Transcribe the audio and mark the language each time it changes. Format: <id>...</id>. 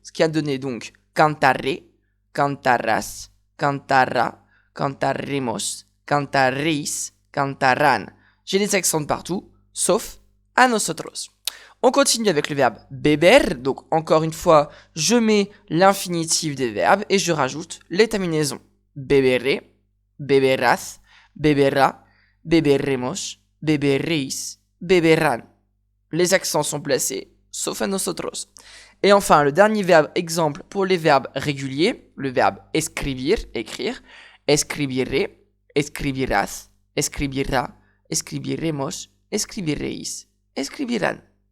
<fr>Ce qui a donné donc</fr> <es>cantaré, cantarras, cantara, cantaremos, cantareis, cantarán.</es> <fr>J'ai des accents de partout, sauf</fr> <es>a nosotros.</es> <fr>On continue avec le verbe beber, donc encore une fois, je mets l'infinitif des verbes et je rajoute les terminaisons.</fr> <es>Beberé, beberás, beberá, beberemos, beberéis, beberán.</es> <fr>Les accents sont placés, sauf</fr> <es>a nosotros.</es> <fr>Et enfin, le dernier verbe exemple pour les verbes réguliers, le verbe escribir, écrire,</fr> <es>escribiré, escribirás, escribirá, escribiremos, escribiréis, escribirán.</es>